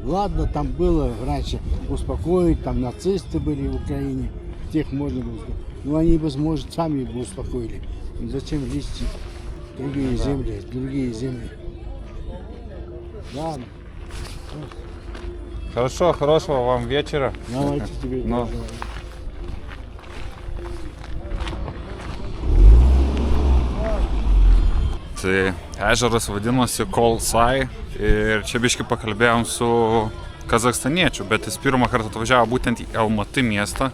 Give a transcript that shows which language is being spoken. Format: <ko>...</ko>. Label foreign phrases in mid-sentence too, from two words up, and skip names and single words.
<ru>Ладно, там было раньше успокоить, там нацисты были в Украине, тех можно было успокоить. Но они бы, может, сами бы успокоили. Зачем лезть в другие земли? Ладно. Хорошо, хорошего вам вечера. Давайте тебе. Ну.</ru> <lt>Tai ežeras vadinosi Kolsai ir čia biškai pakalbėjom su kazachstaniečiu, bet jis pirmą kartą atvažiavo būtent į Almaty miestą.</lt>